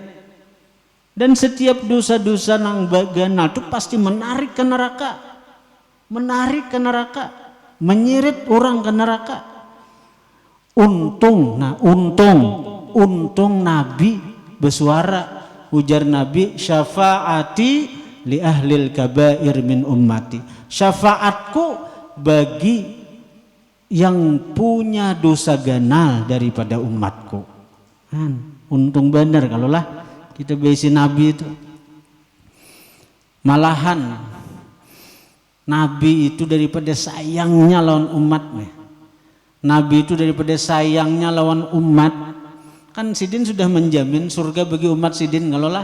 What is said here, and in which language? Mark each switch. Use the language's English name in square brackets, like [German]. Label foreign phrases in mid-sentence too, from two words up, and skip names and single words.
[Banjar] Dan setiap dosa-dosa nang baganal itu pasti menarik ke neraka, menyeret orang ke neraka. Untung Nabi bersuara. [Arabic] Ujar Nabi, syafaati li ahlil kabair min ummati, [Banjar] syafaatku bagi yang punya dosa ganal daripada umatku. Untung benar kalau lah kita besi Nabi itu. Malahan Nabi itu daripada sayangnya lawan umatnya, Nabi itu daripada sayangnya lawan umat, kan sidin sudah menjamin surga bagi umat sidin ngalolah.